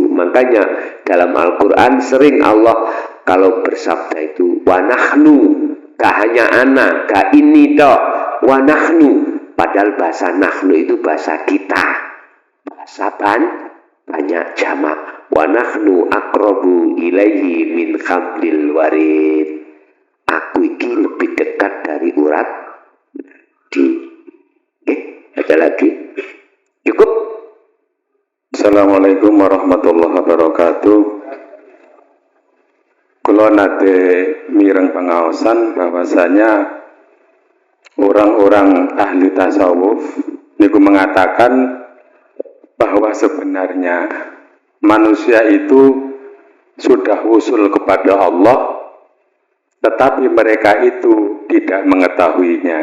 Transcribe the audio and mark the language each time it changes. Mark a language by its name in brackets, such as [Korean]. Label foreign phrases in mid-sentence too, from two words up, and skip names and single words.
[Indonesian] Makanya dalam Al-Quran sering Allah kalau bersabda itu [Arabic] wa nahnu, [Indonesian] gak hanya ana, gak ini toh, [Arabic] wa nahnu. [Indonesian] Padahal bahasa nahnu itu bahasa kita, bahasa banyak jamak. [Arabic] Wa nahnu aqrabu ilaihi min hablil warid. [Javanese] Aku iki [Indonesian] lebih dekat dari urat di. Ada lagi? Cukup. [Arabic] Assalamualaikum warahmatullahi wabarakatuh. [Javanese] Kula nate mireng pengaosan [Indonesian] bahwasanya orang-orang ahli tasawuf niku mengatakan bahwa sebenarnya manusia itu sudah usul kepada Allah, tetapi mereka itu tidak mengetahuinya.